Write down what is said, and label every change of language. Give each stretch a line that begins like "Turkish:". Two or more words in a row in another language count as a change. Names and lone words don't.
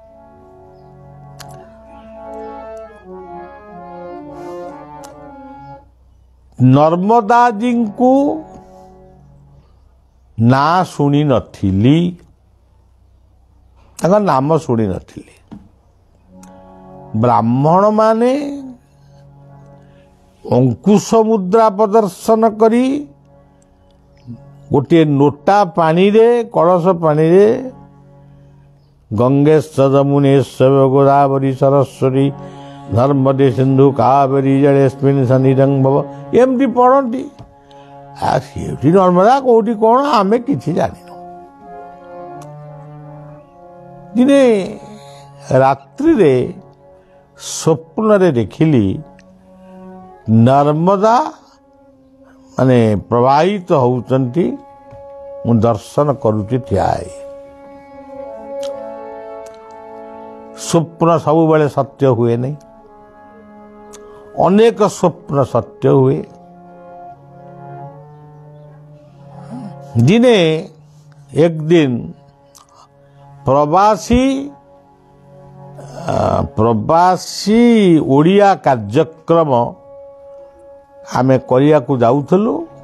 Odia: ନର୍ମଦା ଜୀ କୁ ନା ଶୁଣି ନଥିଲି, ତାକା ନାମ ଶୁଣି ନଥିଲି। ବ୍ରାହ୍ମଣ ମାନେ ଅଙ୍କୁଶ ମୁଦ୍ରା ପ୍ରଦର୍ଶନ କରି ଗୋଟେ ନୋଟା ପାଣି ରେ, କଳସ ପାଣି ରେ
Sanskrit: गंगेश जमुनेश गोदावरी सरस्वती नर्मदे सिंधु कावेरी जलेस्मिन् सन्निधं भव
Odia: ଏମତି ପଢ଼ନ୍ତି। ସେ ନର୍ମଦା କେଉଁଠି କଉଣ ଆମେ କିଛି ଜାଣିନୁ। ଦିନେ ରାତ୍ରି ରେ ସ୍ୱପ୍ନ ରେ ଦେଖିଲି ନର୍ମଦା ମାନେ ପ୍ରବାହିତ ହେଉଛନ୍ତି, ମୁଁ ଦର୍ଶନ କରୁଛି ଥିଆଇ। ସ୍ୱପ୍ନ ସବୁ ବେଳେ ସତ୍ୟ ହୁଏ ନାହିଁ, ଅନେକ ସ୍ୱପ୍ନ ସତ୍ୟ ହୁଏ। ଦିନେ ଏକ ଦିନ ପ୍ରବାସୀ ଓଡ଼ିଆ କାର୍ଯ୍ୟକ୍ରମ ଆମେ କରିଆ କୁ ଯାଉଥିଲୁ।